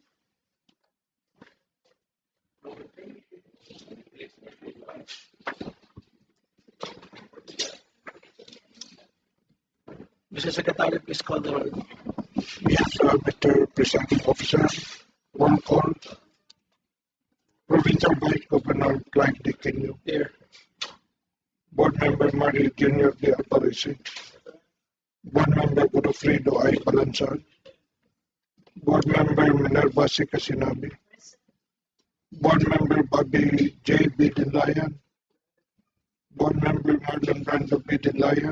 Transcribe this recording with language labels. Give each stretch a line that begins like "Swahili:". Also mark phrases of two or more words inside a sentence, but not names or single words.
English: Mr. Secretary, please call the roll. Yes, Mr. Presiding Officer, roll call. Provincial Vice Governor Clyde D. Kenyo. Here. Board Member Mario Jr. de Aparici. Board Member Godofredo I. Balanzan. Board Member Minerva C. Casinabi. Board Member Bobby J. Bidinlayan. Board Member Marlon Brando Bidinlayan.